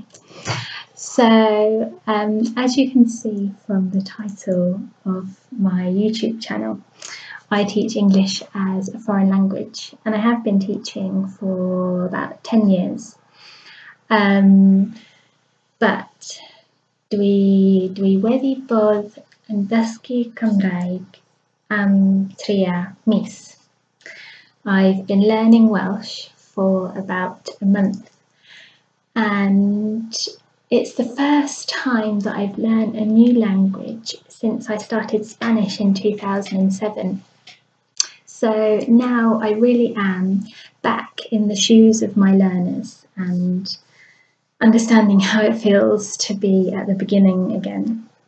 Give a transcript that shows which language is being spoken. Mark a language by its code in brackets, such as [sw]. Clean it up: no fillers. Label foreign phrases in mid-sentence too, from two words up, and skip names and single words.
[en] So, as you can see from the title of my YouTube channel, I teach English as a foreign language, and I have been teaching for about 10 years. [cy] But dwi wedi bod yn dysgu Cymraeg am 3 mis. [en] I've been learning Welsh for about a month, and it's the first time that I've learned a new language since I started Spanish in 2007. So now I really am back in the shoes of my learners and understanding how it feels to be at the beginning again.